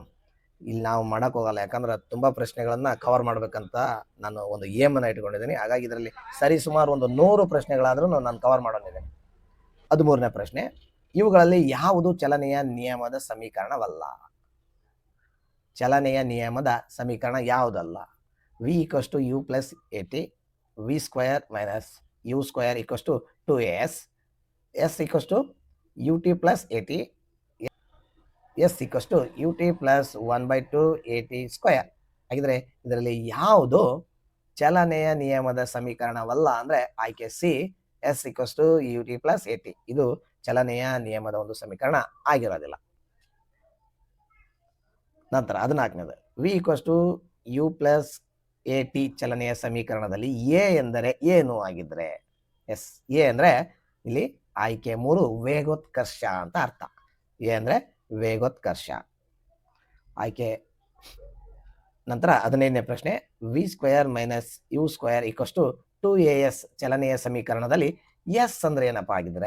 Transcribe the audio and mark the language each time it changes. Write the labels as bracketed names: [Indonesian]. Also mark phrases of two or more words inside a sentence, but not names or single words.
[Kannada] ಇಲ್ಲಿ ನಾವು ಮಾಡಕ್ ಹೋಗಲ್ಲ, ಯಾಕಂದ್ರೆ ತುಂಬಾ ಪ್ರಶ್ನೆಗಳನ್ನ ಕವರ್ ಮಾಡ್ಬೇಕಂತ ನಾನು ಒಂದು ಏಮನ್ನ ಇಟ್ಕೊಂಡಿದ್ದೀನಿ. ಹಾಗಾಗಿ ಇದರಲ್ಲಿ ಸರಿ ಸುಮಾರು ಒಂದು 100 ಪ್ರಶ್ನೆಗಳಾದ್ರೂ ನಾನು ಕವರ್ ಮಾಡೋನಿದ್ದೀನಿ. 13ನೇ ಪ್ರಶ್ನೆ, ಇವುಗಳಲ್ಲಿ ಯಾವುದು ಚಲನೆಯ ನಿಯಮದ ಸಮೀಕರಣವಲ್ಲ? ಚಲನೆಯ ನಿಯಮದ ಸಮೀಕರಣ ಯಾವುದಲ್ಲ? v = u + at, v² - u² = 2as, s = ut + at, s = ut + 1/2at². ಹಾಗಿದ್ರೆ ಇದರಲ್ಲಿ ಯಾವುದು ಚಲನೆಯ ನಿಯಮದ ಸಮೀಕರಣವಲ್ಲ ಅಂದ್ರೆ ಆಯ್ಕೆ ಸಿ, s = ut + at. ಇದು ಚಲನೆಯ ನಿಯಮದ ಒಂದು ಸಮೀಕರಣ ಆಗಿರೋದಿಲ್ಲ. ನಂತರ 14ನೇದು, v = u + at ಚಲನೆಯ ಸಮೀಕರಣದಲ್ಲಿ ಎ ಎಂದರೆ ಏನು ಆಗಿದ್ರೆ? ಎಸ್, ಎ ಅಂದ್ರೆ ಇಲ್ಲಿ ಆಯ್ಕೆ 3 ವೇಗೋತ್ಕರ್ಷ ಅಂತ ಅರ್ಥ. ಎ ಅಂದ್ರೆ ವೇಗೋತ್ಕರ್ಷ ಆಯ್ಕೆ. ನಂತರ 15ನೇ ಪ್ರಶ್ನೆ, v² - u² = 2as ಚಲನೆಯ ಸಮೀಕರಣದಲ್ಲಿ ಎಸ್ ಅಂದ್ರೆ ಏನಪ್ಪಾ ಆಗಿದ್ರೆ?